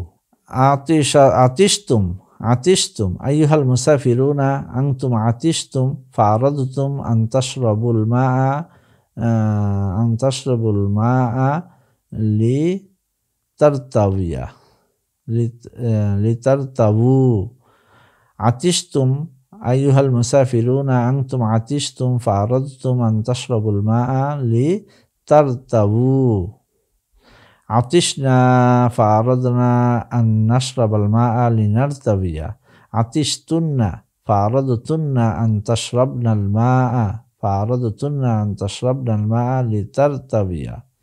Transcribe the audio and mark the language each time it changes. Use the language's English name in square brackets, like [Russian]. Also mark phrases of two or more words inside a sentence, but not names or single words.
[Arabic] عطشتم أيها المسافرون أنتم عطشتم فأردتم أن تشربوا الماء لترتووا. عطشتم أيها المسافرون أنتم عطشتم فأردتم أن تشربوا الماء لترتووا. عطشنا فأردنا أن نشرب الماء لنرتوي. عطشتن فأردتن أن تشربن الماء لترتوين.